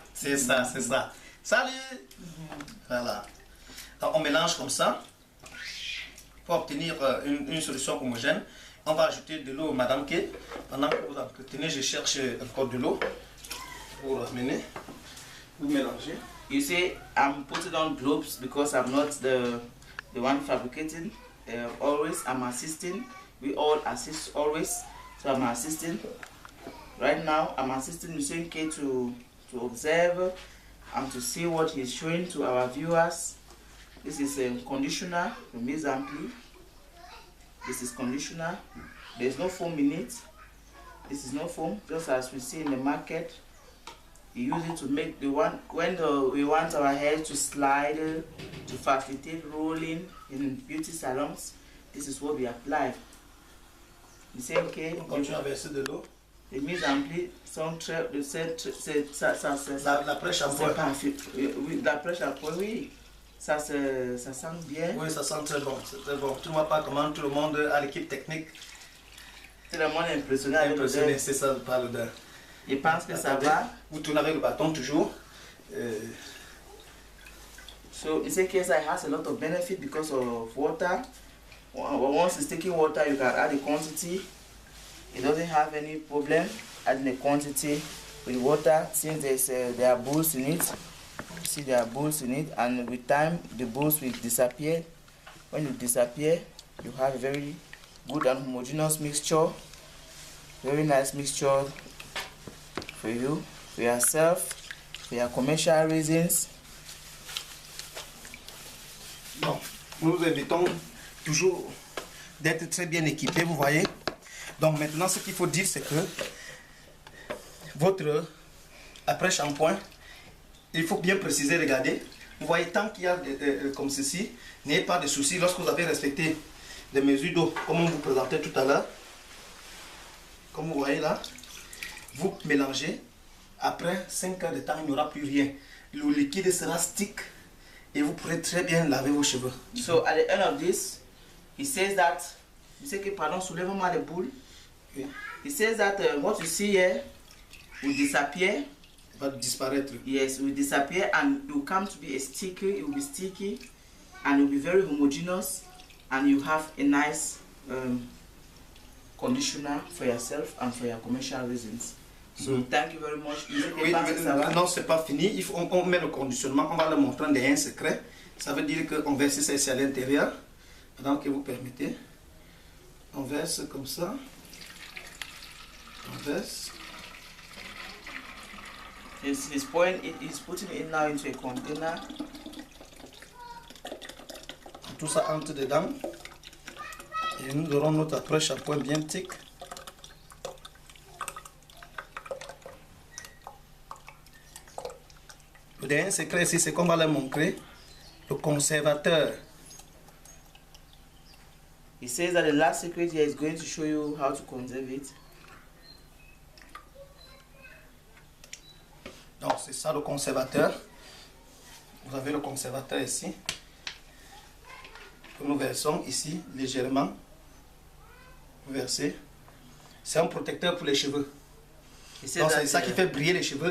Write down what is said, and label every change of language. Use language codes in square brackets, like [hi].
[fr] C'est ça. Salut. Voilà. Donc on mélange comme ça pour obtenir une solution homogène. On va ajouter de l'eau, Madame Kay. Pendant que vous entretenez, je cherche encore de l'eau pour amener. Vous mélangez. [en] You see, I'm putting on gloves because I'm not the the one fabricating. Always, I'm assisting. We all assist always. So I'm assisting. Right now, I'm assisting Monsieur K to observe and to see what he's showing to our viewers. This is a conditioner, the mise en pli. This is conditioner. There's no foam in it. This is no foam, just as we see in the market. You use it to make the one when we want our hair to slide, to facilitate rolling in beauty salons. This is what we apply. The same case. [fr] On continue à verser de l'eau. Les mises en pli sont très, L'après shampoing. L'après shampoing, oui. Ça sent bien. Oui, ça sent très bon, c'est très bon. Tu ne vois pas comment tout le monde à l'équipe technique. Tout le monde est impressionné. Impressionné, c'est ça par l'odeur. Je pense que ça va. Vous tournez avec le bâton toujours. [en] So in this case, it has a lot of benefit because of water. Once it's taking water, you can add the quantity. It doesn't have any problem adding the quantity with water since there are bubbles in it. See, there are bubbles in it, and with time the bubbles will disappear. When you disappear, you have a very good and homogeneous mixture. Very nice mixture for you, for yourself, for your commercial reasons. [fr] Bon, nous vous invitons toujours d'être très bien équipés, vous voyez. Donc maintenant, ce qu'il faut dire, c'est que votre après-shampoing, il faut bien préciser, regardez. Vous voyez, tant qu'il y a comme ceci, n'ayez pas de soucis lorsque vous avez respecté les mesures d'eau, comme on vous présentait tout à l'heure. Comme vous voyez là, vous mélangez. Après 5 heures de temps, il n'y aura plus rien. Le liquide sera stick et vous pourrez très bien laver vos cheveux. [en] So at the end of this, he says that, [fr] pardon, soulève-moi les boules. [en] Okay. He says that what you see here will disappear. [fr] Va disparaître. [en] Yes, it will disappear and it will come to be a sticky, it will be sticky and it will be very homogeneous and you have a nice conditioner for yourself and for your commercial reasons. So thank you very much. [fr] Oui, non, c'est pas fini. On met le conditionnement, on va le montrer en un secret. Ça veut dire qu'on verse ça ici à l'intérieur. Pendant que vous permettez. On verse comme ça. On verse. [en] He's putting it now into a container. [fr] Tout ça entre dedans. Et nous aurons notre après-shampoing bien tic. Le dernier secret ici, c'est qu'on va leur montrer le conservateur. [en] He says that the last secret here is going to show you how to conserve it. [fr] Donc c'est ça le conservateur. Vous avez le conservateur ici. Que nous versons ici légèrement. Vous versez. C'est un protecteur pour les cheveux. Donc c'est ça qui fait briller les cheveux.